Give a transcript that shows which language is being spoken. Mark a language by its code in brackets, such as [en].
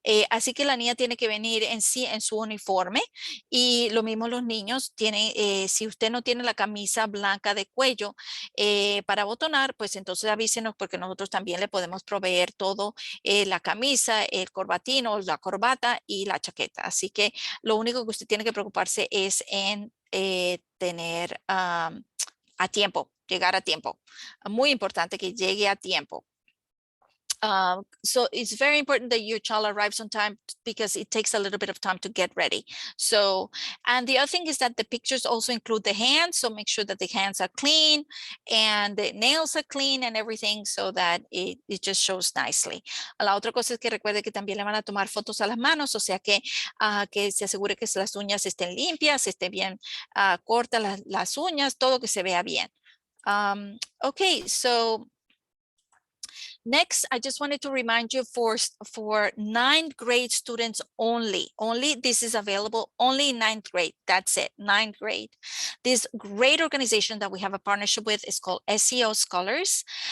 [es] Así que la niña tiene que venir en sí en su uniforme, y lo mismo los niños tienen, si usted no tiene la camisa blanca de cuello para botonar, pues entonces avísenos, porque nosotros también le podemos proveer todo, la camisa, el corbatino, la corbata y la chaqueta. Así que lo único que usted tiene que preocuparse es en tener a tiempo, llegar a tiempo. Muy importante que llegue a tiempo. [en] So it's very important that your child arrives on time, because it takes a little bit of time to get ready. So, and the other thing is that the pictures also include the hands. So make sure that the hands are clean and the nails are clean and everything, so that it just shows nicely. [es] La otra cosa es que recuerde que también le van a tomar fotos a las manos, o sea que se asegure que las uñas estén limpias, estén bien cortas las uñas, todo que se vea bien. [en] Okay, so next, I just wanted to remind you for ninth grade students only this is available only in ninth grade. That's it, ninth grade. This great organization that we have a partnership with is called Seo Scholars.